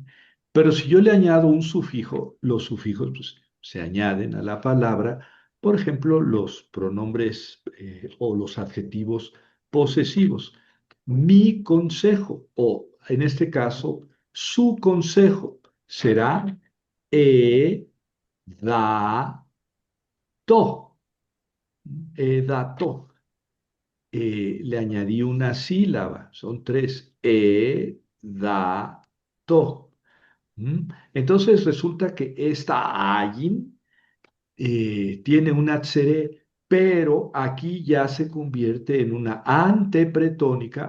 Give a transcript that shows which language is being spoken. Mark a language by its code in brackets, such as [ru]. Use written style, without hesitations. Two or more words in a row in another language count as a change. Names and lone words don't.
[es] Pero si yo le añado un sufijo, los sufijos pues, se añaden a la palabra, por ejemplo, los pronombres o los adjetivos posesivos. Mi consejo, o en este caso, su consejo, será e, da, to. edato. Le añadí una sílaba, son tres, edato. ¿Mm? Entonces resulta que esta ayin tiene una tsere, pero aquí ya se convierte en una antepretónica.